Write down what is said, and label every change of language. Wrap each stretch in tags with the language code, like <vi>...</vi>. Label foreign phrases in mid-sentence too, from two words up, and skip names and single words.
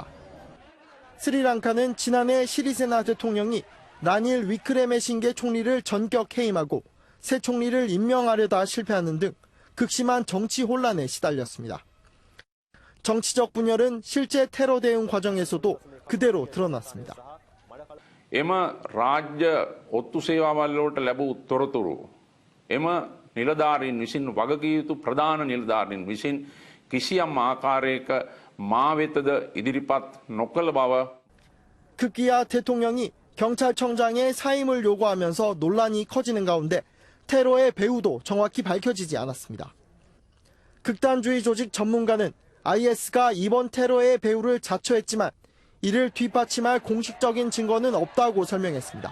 <ko>스리랑카는 지난해 시리세나 대통령이 라닐 위크레메싱게 총리를 전격 해임하고 새 총리를 임명하려다 실패하는 등 극심한 정치 혼란에 시달렸습니다. 정치적 분열은 실제 테러 대응 과정에서도 그대로 드러났습니다.</ko> <si>එම රාජ්‍ය ඔත්තු සේවාවල් වලට ලැබූ තොරතුරු එම නිලධාරීන් විසින් වගකිව යුතු ප්‍රධාන නිලධාරීන් විසින් කිසියම් ආකාරයක මා වෙතද ඉදිරිපත් නොකළ බව.</si> <ko>급기야 대통령이 경찰청장의 사임을 요구하면서 논란이 커지는 가운데 테러의 배후도 정확히 밝혀지지 않았습니다. 극단주의 조직 전문가는 IS가 이번 테러의 배후를 자처했지만 이를 뒷받침할 공식적인 증거는 없다고 설명했습니다.</ko>